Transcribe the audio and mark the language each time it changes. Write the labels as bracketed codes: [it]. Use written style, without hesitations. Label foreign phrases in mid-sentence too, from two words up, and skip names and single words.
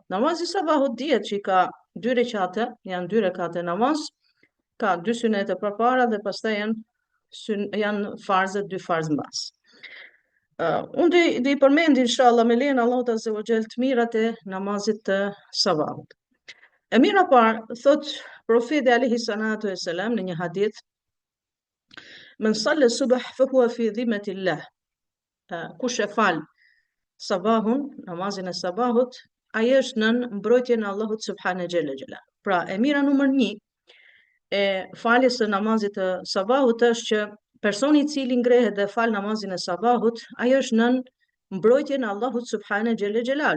[sq] Namazi i sabahut dihet që ka 2 rekate, janë 2 rekate namaz, ka 2 sunete përpara dhe pastaj janë farze, 2 farz mbas. Unë do i përmend inshallah me lejen e Allahut [ar] عز وجل [sq] të mirat e namazit të sabahut. E mira parë thot profeti [ar] عليه الصلاة والسلام [sq] në një hadith: [ar] "من صلى الصبح فهو في ذمة الله." [sq] Kush e fal sabahun, namazin e sabahut, ai është nën mbrojtjen e Allahut [ar] سبحانه جل. [sq] Pra, e mira numër 1 e faljes së namazit të sabahut është që personi i cili ngrehet dhe fal namazin e sabahut, ai është nën mbrojtjen e Allahut [ar] سبحانه جلاله.